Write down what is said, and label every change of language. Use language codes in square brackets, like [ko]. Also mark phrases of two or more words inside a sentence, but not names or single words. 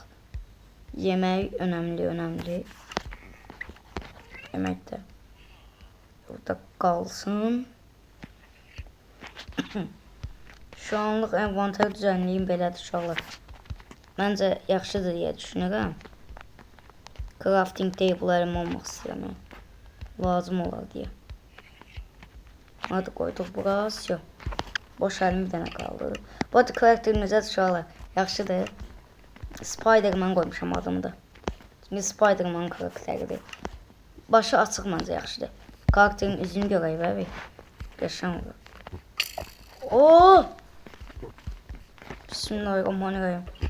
[az] Yemək önemli. Yemək də burada qalsın. Şu anlıq envanter düzenliyim belədir uşaqlar. Məncə yaxşıdır deyə düşünürəm. Crafting table'larım olmaq istəyirəm. Lazım olar deyə. [tr] Hadi koyduk burası. Yok. Boş halim bir tane kaldı. [az] Bu arada karakterimize uşaqlar yaxşıdır. Spider-Man koymuşam adımı da. Çünki Spider-Man karakteridir. Başı açıq məncə yaxşıdır. Karakterin üzünü görək və qəşəng olur. Oo! [ar] Bismillahirrahmanirrahim.